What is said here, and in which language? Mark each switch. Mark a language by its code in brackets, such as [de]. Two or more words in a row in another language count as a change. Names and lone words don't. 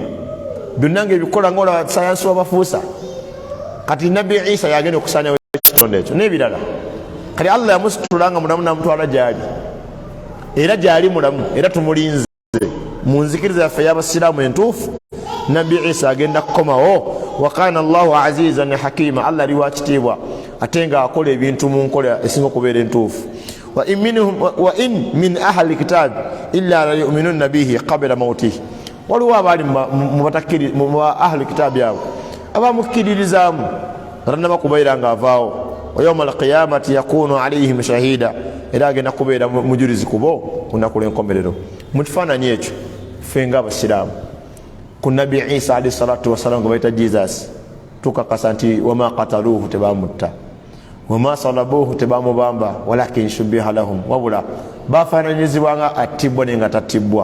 [lg] Byonna ng'ebikola ng'olaba sayansi wabafuusa. Kati Nabbi Isa yagenda okusaanyawo ekitonde ekyo n'ebirala. Kati Allah yamusitula nga mulamu n'amutwala gy'ali, era gy'ali mulamu, era tumulinze mu nzikiriza yaffe y'abasiraamu entuufu. Nabbi Isa agenda kukomawo. [ar] وكان الله عزيزا حكيما, [lg] Allah ali wa kitiibwa ate nga akola ebintu mu nkola esinga okubeera entuufu. [ar] وإن من أهل الكتاب إلا ليؤمنن به قبل موته, [lg] waliwo abaali mu [ar] أهل الكتاب [lg] abo abamukkiririzaamu tannaba kubeera ng'avaawo. [ar] ويوم القيامة يكون عليهم شهيدا, [lg] era agenda kubeera mujulizi kubo ku nnaku lw'enkomerero. Mu kifaananyi ekyo ffe ng'abasiraamu ku Nabbi Isa [ar] عليه الصلاة والسلام [lg] gwe bayita Jesus, tukakasa nti [ar] وما قتلوه, [lg] tebamutta, [ar] وما صلبوه, [lg] tebamubamba, [ar] ولكن شبه لهم, [lg] wabula bafaananyizibwa nga attibwa naye nga tattibwa.